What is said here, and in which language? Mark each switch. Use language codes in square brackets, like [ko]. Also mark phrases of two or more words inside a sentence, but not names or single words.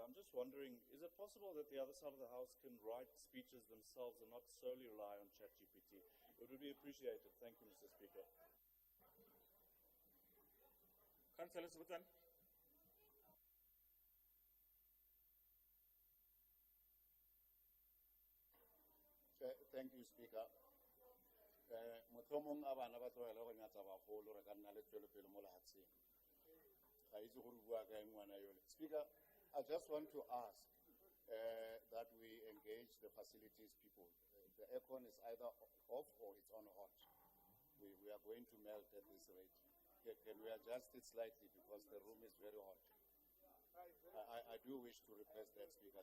[en] I'm just wondering, is it possible that the other side of the House can write speeches themselves and not solely rely on ChatGPT? It would be appreciated. Thank you, Mr. Speaker. Councillor Sbutan. Thank you, Speaker. [tn] Motlhomong a bana ba tlogela go nyatsa bagolo re ka nna le tswelopele mo lehatsheng. Ga itse gore bua kae ngwana yole. [en] Speaker, I just want to ask that we engage the facilities people. The aircon is either off or it's on hot. We are going to melt at this rate. Can we adjust it slightly because the room is very hot? I do wish to request that, Speaker.